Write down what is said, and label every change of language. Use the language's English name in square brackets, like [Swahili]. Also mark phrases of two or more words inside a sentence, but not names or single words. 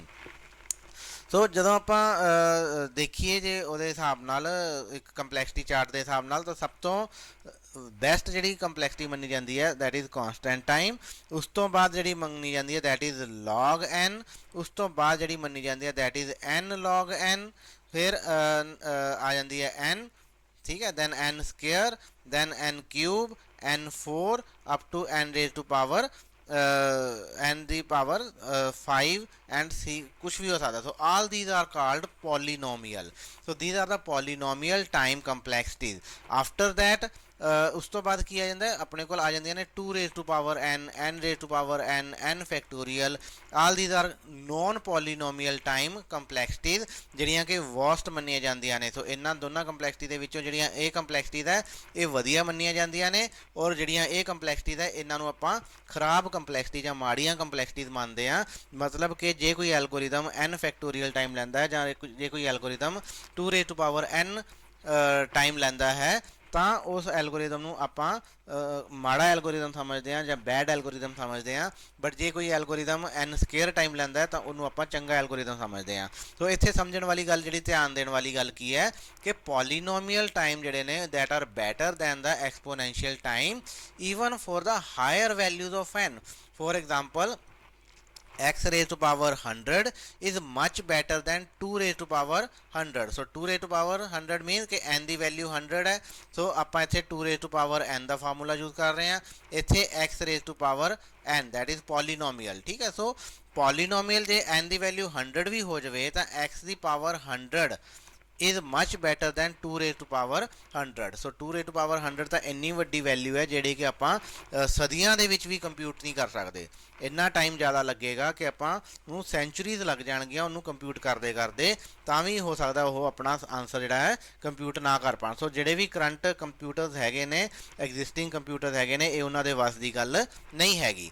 [Punjabi] ਸੋ ਜਦੋਂ ਆਪਾਂ ਦੇਖੀਏ ਜੇ ਉਹਦੇ ਹਿਸਾਬ ਨਾਲ, ਇੱਕ ਕੰਪਲੈਕਸਿਟੀ ਚਾਰਟ ਦੇ ਹਿਸਾਬ ਨਾਲ, ਤਾਂ ਸਭ ਤੋਂ ਬੈਸਟ ਜਿਹੜੀ ਕੰਪਲੈਕਸਿਟੀ ਮੰਨੀ ਜਾਂਦੀ ਹੈ [English] that is constant time. [Punjabi] ਉਸ ਤੋਂ ਬਾਅਦ ਜਿਹੜੀ ਮੰਨੀ ਜਾਂਦੀ ਹੈ [English] that is log n. [Punjabi] ਉਸ ਤੋਂ ਬਾਅਦ ਜਿਹੜੀ ਮੰਨੀ ਜਾਂਦੀ ਹੈ [English] that is n log n. [Punjabi] ਫਿਰ ਆ ਜਾਂਦੀ ਹੈ n, ਠੀਕ ਹੈ, [English] then n square, then n cube, n4 up to n raised to power n [Punjabi] ਦੀ ਪਾਵਰ 5 and c, ਕੁਛ ਵੀ ਹੋ ਸਕਦਾ। [English] so all these are called polynomial. so these are the polynomial time complexities. after that [Punjabi] ਉਸ ਤੋਂ ਬਾਅਦ ਕੀ ਆ ਜਾਂਦਾ, ਆਪਣੇ ਕੋਲ ਆ ਜਾਂਦੀਆਂ ਨੇ [English] 2 raised to power n, n raised to power n, n factorial. all these are non polynomial time complexities [Punjabi] ਜਿਹੜੀਆਂ ਕਿ ਵਰਸਟ ਮੰਨੀਆਂ ਜਾਂਦੀਆਂ ਨੇ। ਸੋ ਇਹਨਾਂ ਦੋਨਾਂ ਕੰਪਲੈਕਸਿਟੀ ਦੇ ਵਿੱਚੋਂ ਜਿਹੜੀਆਂ ਇਹ ਕੰਪਲੈਕਸਿਟੀਜ਼ ਹੈ ਇਹ ਵਧੀਆ ਮੰਨੀਆਂ ਜਾਂਦੀਆਂ ਨੇ, ਔਰ ਜਿਹੜੀਆਂ ਇਹ ਕੰਪਲੈਕਸਿਟੀਜ਼ ਹੈ ਇਹਨਾਂ ਨੂੰ ਆਪਾਂ ਖਰਾਬ ਕੰਪਲੈਕਸਿਟੀ ਜਾਂ ਮਾੜੀਆਂ ਕੰਪਲੈਕਸਿਟੀਜ਼ ਮੰਨਦੇ ਹਾਂ। ਮਤਲਬ ਕਿ ਜੇ ਕੋਈ ਐਲਗੋਰਿਦਮ n ਫੈਕਟੋਰੀਅਲ ਟਾਈਮ ਲੈਂਦਾ ਹੈ ਜਾਂ ਜੇ ਕੋਈ ਐਲਗੋਰਿਦਮ [English] 2 raised to power n [Punjabi] ਟਾਈਮ ਲੈਂਦਾ ਹੈ ਤਾਂ ਉਸ ਐਲਗੋਰਿਦਮ ਨੂੰ ਆਪਾਂ ਮਾੜਾ ਐਲਗੋਰਿਦਮ ਸਮਝਦੇ ਹਾਂ ਜਾਂ [English] bad algorithm [Punjabi] ਸਮਝਦੇ ਹਾਂ। ਬਟ ਜੇ ਕੋਈ ਐਲਗੋਰਿਦਮ [English] n square time [Punjabi] ਲੈਂਦਾ ਹੈ ਤਾਂ ਉਹਨੂੰ ਆਪਾਂ ਚੰਗਾ ਐਲਗੋਰਿਦਮ ਸਮਝਦੇ ਹਾਂ। ਸੋ ਇੱਥੇ ਸਮਝਣ ਵਾਲੀ ਗੱਲ, ਜਿਹੜੀ ਧਿਆਨ ਦੇਣ ਵਾਲੀ ਗੱਲ ਕੀ ਹੈ ਕਿ ਪੋਲੀਨੋਮੀਅਲ ਟਾਈਮ ਜਿਹੜੇ ਨੇ [English] that are better than the exponential time even for the higher values of n. for example x raised to power 100 is much better than 2 raised to power 100. so 2 raised to power 100 means [Punjabi] ਕਿ n ਦੀ ਵੈਲਿਊ 100 ਹੈ। ਸੋ ਆਪਾਂ ਇੱਥੇ [English] 2 raised to power n [Punjabi] ਦਾ ਫਾਰਮੂਲਾ ਯੂਜ਼ ਕਰ ਰਹੇ ਹਾਂ। [English] ਇੱਥੇ x raised to power n that is polynomial। [Punjabi] ਠੀਕ ਹੈ, ਸੋ ਪੋਲੀਨੋਮੀਅਲ ਜੇ n ਦੀ ਵੈਲਿਊ 100 ਵੀ ਹੋ ਜਾਵੇ ਤਾਂ x ਦੀ ਪਾਵਰ 100 [English] is much better than 2 raised to power 100. so 2 raised to power 100 [Punjabi] ਤਾਂ ਇੰਨੀ ਵੱਡੀ ਵੈਲਿਊ ਹੈ ਜਿਹੜੀ ਕਿ ਆਪਾਂ ਸਦੀਆਂ ਦੇ ਵਿੱਚ ਵੀ ਕੰਪਿਊਟ ਨਹੀਂ ਕਰ ਸਕਦੇ। ਇੰਨਾ ਟਾਈਮ ਜ਼ਿਆਦਾ ਲੱਗੇਗਾ ਕਿ ਆਪਾਂ ਨੂੰ ਸੈਂਚੁਰੀਜ਼ ਲੱਗ ਜਾਣਗੀਆਂ ਉਹਨੂੰ ਕੰਪਿਊਟ ਕਰਦੇ ਕਰਦੇ, ਤਾਂ ਵੀ ਹੋ ਸਕਦਾ ਉਹ ਆਪਣਾ ਆਨਸਰ ਜਿਹੜਾ ਹੈ ਕੰਪਿਊਟ ਨਾ ਕਰ ਪਾਉਣ। ਸੋ ਜਿਹੜੇ ਵੀ [English] current computers [Punjabi] ਹੈਗੇ ਨੇ, [English] existing computer [Punjabi] ਹੈਗੇ ਨੇ, ਇਹ ਉਹਨਾਂ ਦੇ ਵੱਸ ਦੀ ਗੱਲ ਨਹੀਂ ਹੈਗੀ।